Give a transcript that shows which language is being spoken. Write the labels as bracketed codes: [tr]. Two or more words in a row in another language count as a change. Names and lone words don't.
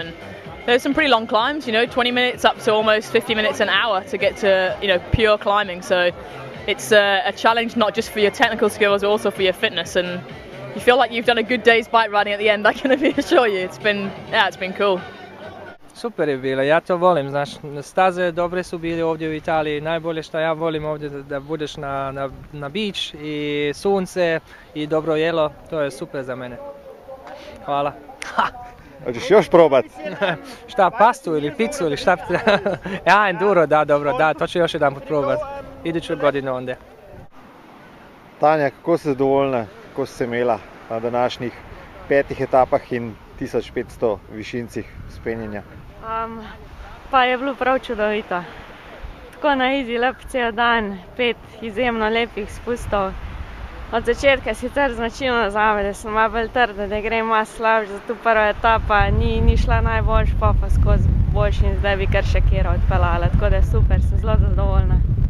[en] And there's some pretty long climbs, you know, 20 minutes up to almost 50 minutes an hour to get to, you know, pure climbing. So it's a challenge not just for your technical skills, but also for your fitness. And you feel like you've done a good day's bike riding at the end, I can assure you. It's been cool. [hr] Super je bilo, ja to volim, znaš, staze dobre su bili ovdje u Italiji, najbolje što ja volim ovdje da budeš na beach i sunce i dobro jelo, to je super za mene. Hvala. Hoćeš još probat? Šta, pastu ili picu ili šta? Ja, enduro, da, dobro, da, to ću još jedan put probat. Iduću godinu onda. [sl] Tanja, kako si zadovoljna, kako si se imela na današnjih 5 etapah in 1500 višincih spenjenja? Pa je bilo prav čudovito. Tako na izi lep cel dan, 5 izjemno lepih spustov. Od začetka sicer značilno zame, da sem malo bolj trda, da grem malo slabše, zato prva etapa ni šla najboljš, pa skozi boljši in zdaj bi kar še kjera odpeljala, tako da super, sem zelo zadovoljna.